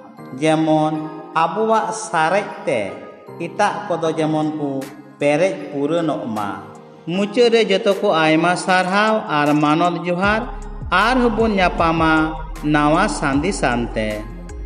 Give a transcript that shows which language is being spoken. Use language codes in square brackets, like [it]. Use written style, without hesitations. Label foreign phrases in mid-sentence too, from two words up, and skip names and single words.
[hoc] जेमन आबुआ सारेते इटा को दो जेमन को पेरेज पुरनो मा मुचाद रे जतो को आयमा सारहाव आर मानद जोहार आर हबुन नापामा नावा सांदी सांते।